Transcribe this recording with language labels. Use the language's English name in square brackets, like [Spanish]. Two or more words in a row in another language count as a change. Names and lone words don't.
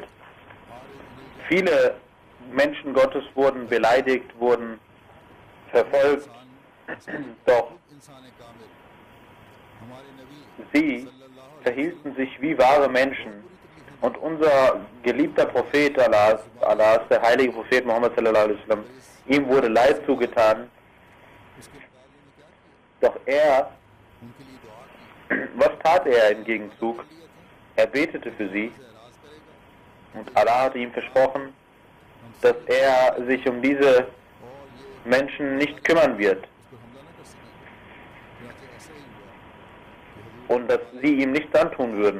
[German] Viele Menschen Gottes wurden beleidigt, wurden verfolgt, doch sie verhielten sich wie wahre Menschen. Und unser geliebter Prophet Allahs, der heilige Prophet Muhammad [Arabic] صلى الله عليه وسلم, [German] ihm wurde Leid zugetan. Doch was tat er im Gegenzug? Er betete für sie und Allah hatte ihm versprochen, dass er sich um diese Menschen nicht kümmern wird und dass sie ihm nichts antun würden.